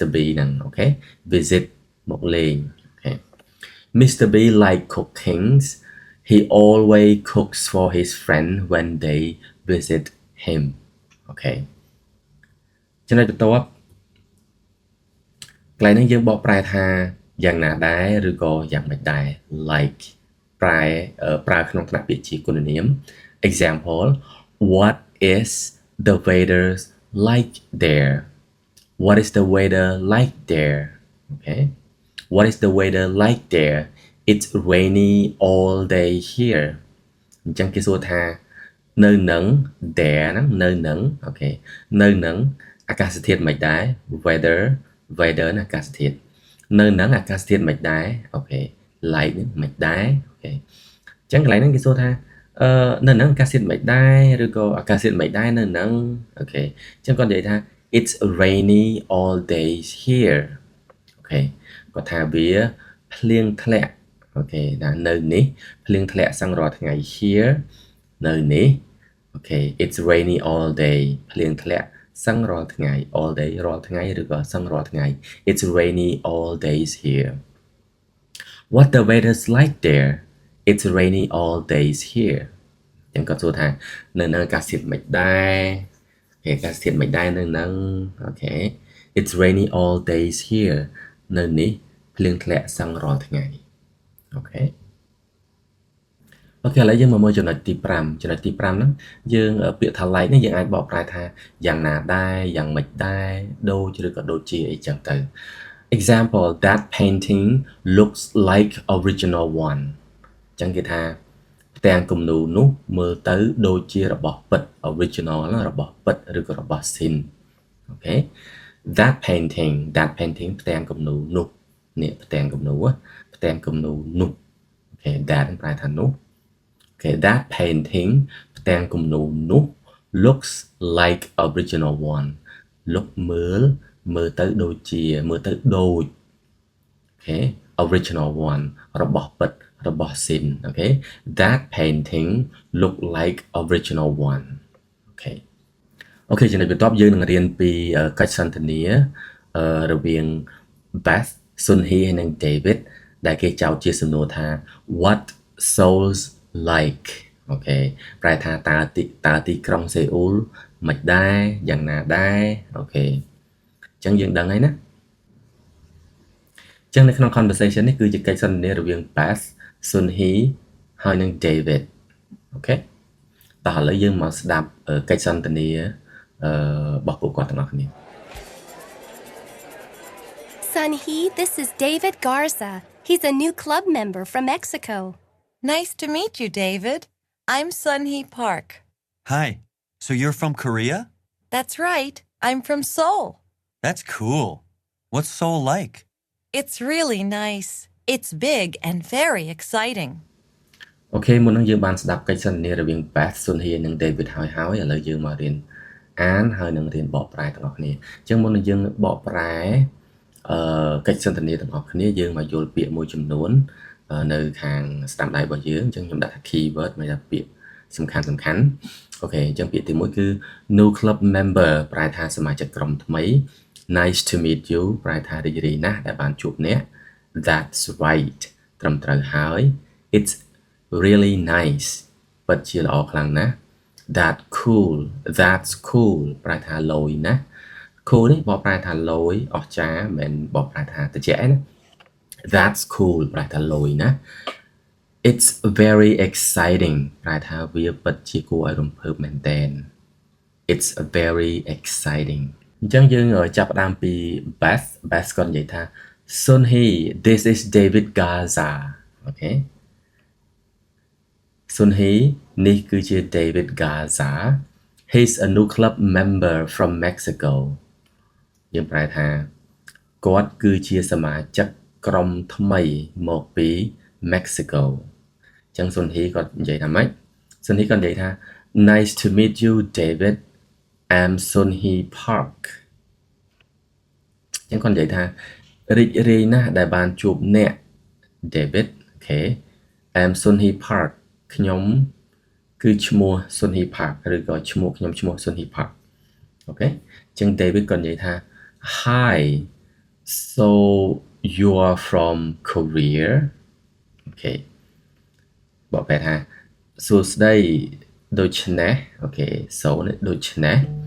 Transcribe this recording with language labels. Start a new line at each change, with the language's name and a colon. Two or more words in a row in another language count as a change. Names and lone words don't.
Khmer: B ហ្នឹងអូខេ visit មកលេងអូខេ Mr.
English: B like cooking he always cooks for his friend when they visit him
Khmer: អូខេចំណុចបន្ទាប់កន្លែងនេះយើងបកប្រែថាយ៉ាងណាដែរឬក៏យ៉ាងមិនដែរ
English: like
Khmer: ប្រើក្នុងថ្នាក់ពាក្យជាគុណនាម
English: example what is the weather like there what is the weather like there okay what is the weather like there it's rainy all day here
Khmer: អញ្ចឹងគេសួរថានៅនឹង there ហ្នឹងនៅនឹងអូខេនៅនឹងអាកាសធាតុមិនដែរ weather ណាអាកាសធាតុនៅនឹងអាកាសធាតុមិនដែរអូ ខេ like នេះមិនដែរអូខេអញ្ចឹងកន្លែងហ្នឹងគេសួរថានៅនឹងអាកាសធាតុមិនដែរឬក៏អាកាសធាតុមិនដែរនៅនឹងអូខេអញ្ចឹងគាត់និយាយថា it's
English: rainy all days here
Khmer: អូខេគាត់ថាវាភ្លៀងធ្លាក់អូខេដល់នៅនេះភ្លៀងធ្លាក់សឹងរាល់ថ្ងៃ here នៅនេះ អូខេ
English: it's rainy all day
Khmer: ភ្លៀងធ្លាក់សឹងរាល់ថ្ងៃ
English: all day
Khmer: រាល់ថ្ងៃឬក៏សឹងរាល់ថ្ងៃ
English: it's rainy all days here what the weather's like there it's rainy all days here
Khmer: ចឹងគាត់សួរថានៅនឹងអាកាសធាតុមិនដែរអាកាសធាតុមិនដែរនៅនឹងអូខេ
English: it's rainy all days here
Khmer: នៅនេះភ្លៀងធ្លាក់សឹងរាល់ថ្ងៃអូខេ អូខេឥឡូវយើងមកមើលចំណុចទី5ចំណុចទី5ហ្នឹងយើងពាក្យថា like នេះយើងអាចបកប្រែថាយ៉ាងណាដែរយ៉ាងម៉េចដែរដូចឬក៏ដូចជាអីចឹងទៅ
English: example that painting looks like original one
Khmer: ចឹងគេថាផ្ទាំងគំនូរនោះមើល ទៅដូចជារបស់ពិត original របស់ពិតឬក៏របស់ sin អូខេ
English: that painting
Khmer: ផ្ទាំងគំនូរនោះនេះផ្ទាំងគំនូរនោះអូខេ that ប្រែថានោះ
English: Okay, that painting
Khmer: ផ្ទាំងគំ នូរនោះ
English: looks like original one
Khmer: look មើលទៅដូចជាមើលទៅដូច
English: Okay original one
Khmer: របស់ពិត របស់ sin
English: Okay that painting look like original one Okay
Khmer: អូខេចំណុចបន្ទាប់យើងនឹងរៀនពីកិច្ចសន្ទនារវាង Beth Sun Hee និង David ដែលគេចោទជាសំណួរថា
English: what souls like
Khmer: អូខេប្រែថាតើទីក្រុងសេអ៊ូលមិនដែរយ៉ាងណាដែរអូខេអញ្ចឹងយើងដឹងហើយណាអ ញ្ចឹងនៅក្នុង conversation នេះគឺជាកិច្ចសន្ទនារវាង Beth Sun Hee ហើយនិង David អូខេតោះឥឡូវយើងមកស្ដាប់កិច្ចសន្ទនារបស់ពួកគាត់ទាំងអស់គ្នា
English: Sun Hee, this is David Garza. He's a new club member from Mexico. Nice to meet you, David. I'm Sun Hee Park. Hi. So you're from Korea? That's right. I'm from Seoul. That's cool. What's Seoul like? It's really nice. It's big and very exciting.
Khmer: អូខេមុននឹងយើងបានស្ដាប់កិច្ចសន្ទនារវាង Beth Sun Hee និង David ហើយឥឡូវយើងមករៀនអានហើយនឹងរៀនបកប្រែទាំងអស់គ្នាអញ្ចឹងមុននឹងយើងបកប្រែកិច្ចសន្ទនាទាំងអស់គ្នាយើង មកយល់ពាក្យមួយចំនួននៅខាងស្ដាំដៃរបស់យើងអញ្ចឹងខ្ញុំដាក់ថា keyword មកថាពាក្យសំខាន់អូខេអញ្ចឹងពាក្យទី1គឺ
English: new club member
Khmer: ប្រែ ថាសមាជិកក្រុមថ្មី
English: nice to meet you
Khmer: ប្រែថារីករាយណាស់ដែលបានជួបអ្នក
English: that's right
Khmer: ត្រឹមត្រូវ ហើយ
English: it's really nice
Khmer: ពិតជាល្អខ្លាំងណាស់
English: that's cool
Khmer: ប្រែថាលយណាស់ cool នេះបកប្រែថាលយអស្ចារ្យមិនបកប្រែថាត្រជាក់ណា
English: That's cool
Khmer: ប្រែថាលយណា
English: It's very exciting
Khmer: ប្រែថាវាពិតជាគួរឲ្យរំភើបមែនទែន
English: It's very exciting
Khmer: អញ្ចឹងយើងចាប់ផ្ដើមពី Beth គាត់និយាយថា
English: Sun Hee this is David Garza
Khmer: អូខេ Sun Hee នេះគឺជា David Garza
English: He's a new club member from Mexico
Khmer: យើងប្រែថាគាត់គឺជាសមាជិកក្រុមថ្មីមកពី Mexico អញ្ចឹង Sun Hee គាត់និយាយថាម៉េច Sun Hee គាត់និយាយថា
English: Nice to meet you David I'm Sun Hee Park
Khmer: អញ្ចឹងគាត់និយាយថារីករាយណាស់ដែលបានជួបអ្នក David អូខេ
English: I'm Sun Hee Park
Khmer: ខ្ញុំគឺឈ្មោះ Sun Hee Park ឬក៏ឈ្មោះខ្ញុំឈ្មោះ Sun Hee Park អូខេអញ្ចឹង David គាត់និយាយថា
English: Hi so you are from Korea
Khmer: អូខេបកប្រែថាសួស្ដីដូច្នេះអូខេ so នេះដូច្នេះ